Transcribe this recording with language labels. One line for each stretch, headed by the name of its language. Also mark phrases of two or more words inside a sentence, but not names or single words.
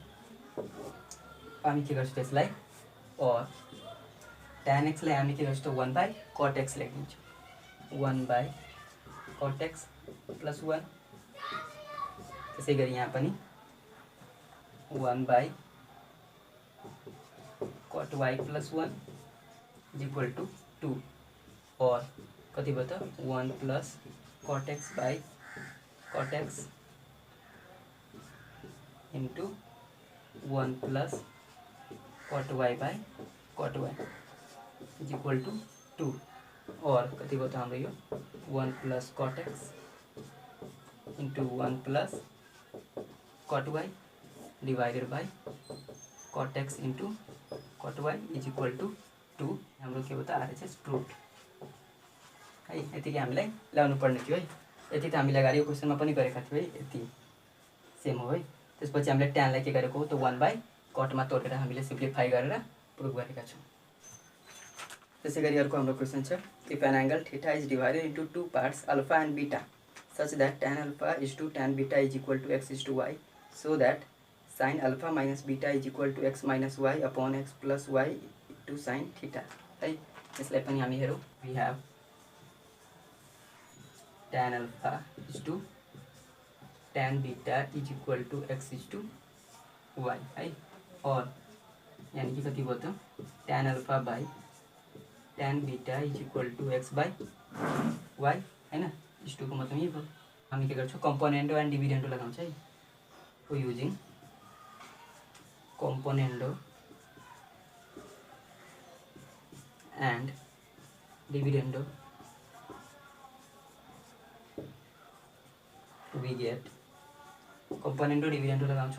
Nepali: हामी के गर्छौँ त्यसलाई और tan x लाई हामी के गर्छौँ 1/cot x लेखिदिन्छौँ 1/cot x प्लस 1। त्यसै गरी यहाँ पनि
English: 1/cot y plus 1 is equal to 2
Nepali: और कति भयो त
English: 1 plus cot x by cot x into 1 plus cot y by cot y is equal to 2
Nepali: और कति भयो त हाम्रो यो
English: 1 plus cot x into 1 plus cot y divided by cot x into cot y is equal to 2.
Nepali: हाम्रो के भयो त
English: RHS proved
Nepali: है। यतिकै हामीलाई ल्याउनु पर्ने थियो है। यति त हामीले अगाडि यो क्वेसनमा पनि गरेका थियौँ है, यति सेम हो है। त्यसपछि हामीले tan लाई के गरेको हो त 1/cot मा तोडेर हामीले सिम्प्लिफाई गरेर प्रुभ गरेका छौँ। त्यसै गरी अर्को हाम्रो क्वेसन छ
English: if an angle theta is divided into 2 parts alpha and beta such that tan alpha is to tan beta is equal to x is to y so that sin alpha minus beta is equal to x minus y upon x plus y to sin theta है।
Nepali: यसलाई पनि हामी हेरौँ
English: we have tan alpha is to tan beta is equal to x is to y है।
Nepali: और यानी कि कति भयो त
English: tan alpha by tan beta is equal to x by y हैन।
Nepali: इस 2 को मतलब यही भयो। हामी के गर्छौँ
English: componendo and dividendo
Nepali: लगाउँछ है।
English: for using componendo and dividendo we get
Nepali: कम्पोनेन्डो डिभिडेन्डो लगाउँछौँ